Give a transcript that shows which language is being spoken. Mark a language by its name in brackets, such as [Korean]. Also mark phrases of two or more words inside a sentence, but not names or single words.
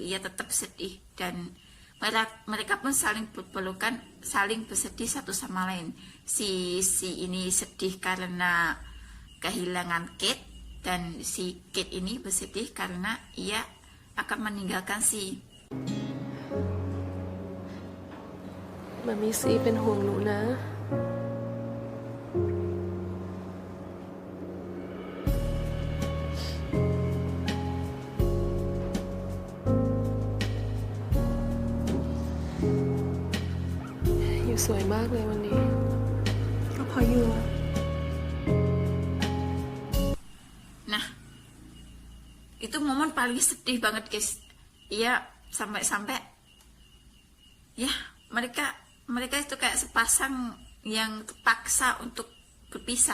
[Indonesian] Ia tetap sedih dan mereka pun saling berpelukan, saling bersedih satu sama lain. Si ini sedih karena kehilangan Kate, dan si Kate ini bersedih karena ia akan meninggalkan si [Thai] มันมีซีเป็นห่วงหนูนะ อยู่สวยมากเลยวันนี้ ก็พออยู่อะ [Indonesian] Nah, itu momen paling sedih banget guys. Iya, sampai-sampai ya mereka itu kayak sepasang yang terpaksa untuk berpisah.